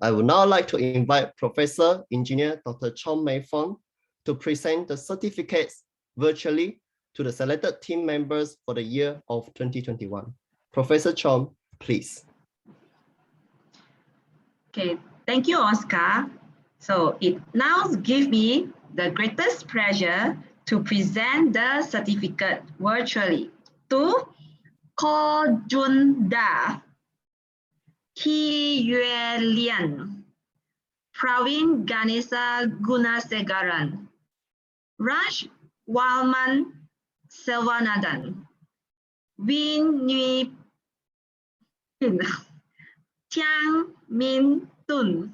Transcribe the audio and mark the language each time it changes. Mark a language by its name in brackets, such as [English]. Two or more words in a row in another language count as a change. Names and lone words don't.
[English] I would now like to invite Professor Engineer Dr. Chong Mei Fong to present the certificates virtually to the selected team members for the year of 2021. Professor Chong, please. Okay, thank you, Oscar. So it now gives me the greatest pleasure to present the certificate virtually to Ko Jun Da, Ki Yue Lian, Pravin Ganesa Gunasegaran, Raj Walman Selvanathan, Win Nui Pin, Tiang Min Tun.